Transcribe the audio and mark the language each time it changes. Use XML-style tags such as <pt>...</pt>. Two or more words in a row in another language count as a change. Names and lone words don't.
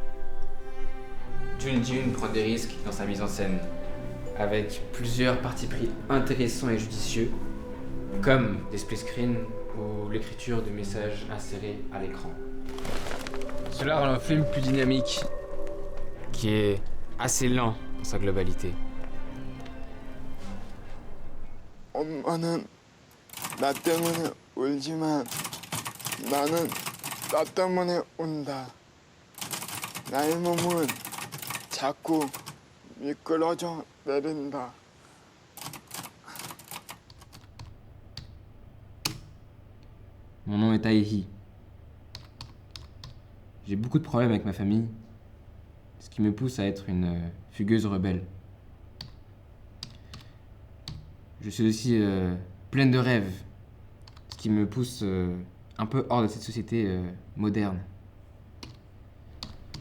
<fr>Jun Ji-hoon prend des risques dans sa mise en scène, avec plusieurs partis pris intéressants et judicieux, comme des</fr> <en>split screens</en> <fr>ou l'écriture de messages insérés à l'écran. Cela rend le film plus dynamique, qui est assez lent dans sa globalité.</fr> <ko>엄마는 나 때문에 울지만 나는 나 때문에 운다. 나의 몸은 자꾸 미끄러져 내린다.</ko> <fr>Mon nom est Tae-hee. J'ai beaucoup de problèmes avec ma famille, ce qui me pousse à être une fugueuse rebelle. Je suis aussi pleine de rêves, ce qui me pousse un peu hors de cette société moderne.</fr>